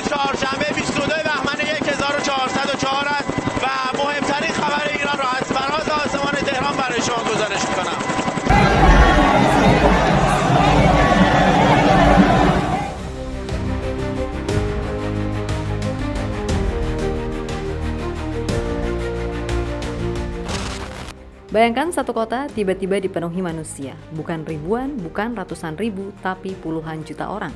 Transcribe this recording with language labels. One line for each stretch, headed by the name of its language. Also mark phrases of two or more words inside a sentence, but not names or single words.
Persian: چهارشنبه 22 بهمن 1404 است و مهمترین خبر ایران را از فراز آسمان تهران برای شما گزارش می‌کنم.
Indonesian: Bayangkan satu kota tiba-tiba dipenuhi manusia, bukan ribuan, bukan ratusan ribu, tapi puluhan juta orang.